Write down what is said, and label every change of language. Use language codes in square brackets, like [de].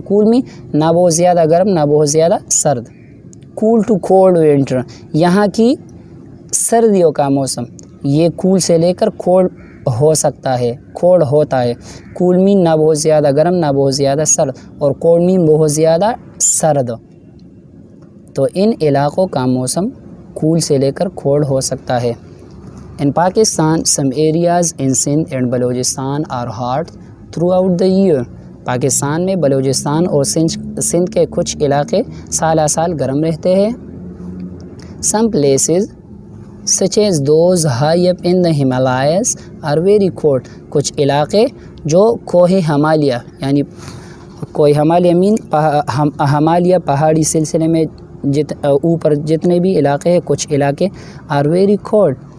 [ur] کول میں نہ بہت زیادہ گرم نہ بہت زیادہ سرد. [en] cool too cold winter, [ur] یہاں کی سردیوں کا موسم یہ کول سے لے کر کولڈ ہو سکتا ہے، کولڈ ہوتا ہے. کول میں نہ بہت زیادہ گرم نہ بہت زیادہ سرد، اور کولڈ میں بہت زیادہ سرد. تو ان علاقوں کا موسم کول سے لے کر کھوڑ ہو سکتا ہے۔ [en] In Pakistan, some areas in Sindh and Balochistan are hot throughout the year. [ur] Pakistan میں بلوچستان اور سندھ کے کچھ علاقے سالہ سال گرم رہتے ہیں۔ [en] Some places such as those high up in the Himalayas are very cold. [ur] کچھ علاقے جو کوہ ہمالیہ یعنی کوہ ہمالیہ ہمالیہ پہاڑی سلسلے میں اوپر جتنے بھی علاقے ہیں کچھ علاقے [en] are very cold.